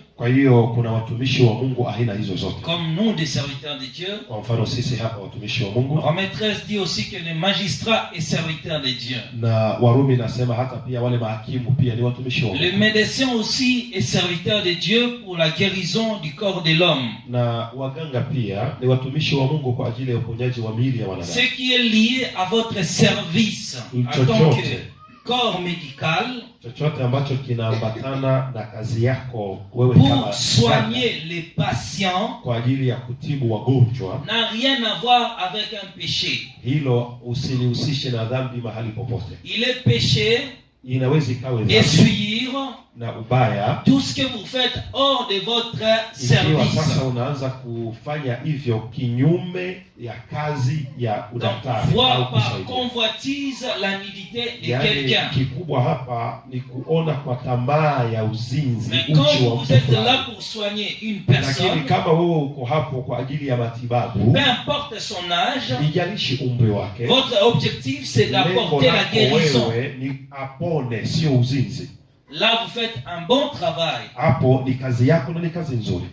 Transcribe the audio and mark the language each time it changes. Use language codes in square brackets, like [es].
[sw] Kwa hiyo kuna watumishi wa Mungu aina hizo zote. [fr] Comme nous des serviteurs de Dieu. [sw] Kwa mfano sisi hapa watumishi wa Mungu. [fr] Romains 13 dit aussi que les magistrats est serviteur de Dieu. [sw] Na Warumi nasema hata pia wale mahakimu pia ni watumishi wa Mungu. [fr] Le médecin aussi est serviteur de Dieu pour la guérison du corps de l'homme. [sw] Na waganga pia ni watumishi wa Mungu kwa ajili ya uponyaji wa miili ya wanadamu. [fr] Ce qui est lié à votre service en tant que corps médical, [sw] chochote ambacho kinaambatana na kazi yako wewe kama [fr] pour soigner les patients, [sw] kwa ajili ya kutibu wagonjwa, [fr] n'a rien à voir avec un péché. [sw] Hilo usilihusishe na dhambi mahali popote. [fr] Il est péché [sw] inaweza ikawa [fr] essuyer [sw] na ubaya [fr] tout ce que vous faites hors de votre service. [sw] Sasa unaanza kufanya hivyo kinyume ya kazi ya udaktari. [fr] Voir par convoitise la nudité de quelqu'un. [sw] Kikubwa hapa ni kuona kwa tamaa ya uzinzi uchi wa mtu. [fr] Vous êtes là pour soigner une personne. [sw] Lakini kama wewe uko hapo kwa ajili ya matibabu, [fr] peu importe son âge, [sw] ijalishi umri wake, [fr] votre objectif c'est d'apporter la guérison. [sw] Wewe ni apone, sio uzinzi. [fr] Là vous faites un bon travail. [sw] Hapo ni kazi yako na ni kazi nzuri.